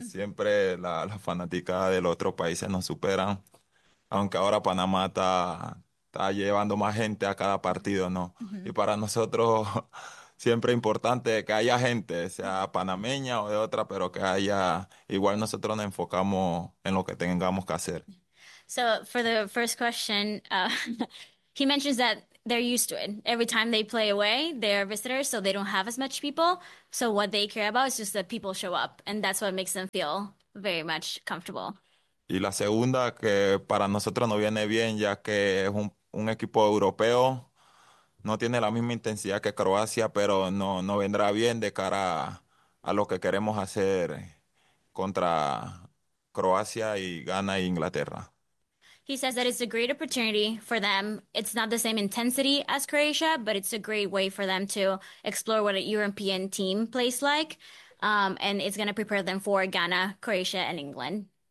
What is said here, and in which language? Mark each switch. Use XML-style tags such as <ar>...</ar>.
<es>Siempre la fanaticada de los otros países nos superan, aunque ahora Panamá está llevando más gente a cada partido, ¿no? Y para nosotros siempre es importante que haya gente, sea panameña o de otra, pero que haya, igual nosotros nos enfocamos en lo que tengamos que hacer.</es> <en>So for the first question, he mentions that they're used to it. Every time they play away, they're visitors, so they don't have as much people. So what they care about is just that people show up, and that's what makes them feel very much comfortable.</en> <es>Y la segunda, que para nosotros no viene bien, ya que es un equipo europeo, no tiene la misma intensidad que Croacia, pero no vendrá bien de cara a lo que queremos hacer contra Croacia y Ghana e Inglaterra.</es> <en>He says that it's a great opportunity for them. It's not the same intensity as Croatia, but it's a great way for them to explore what a European team plays like. And it's going to prepare them for Ghana, Croatia, and England.</en>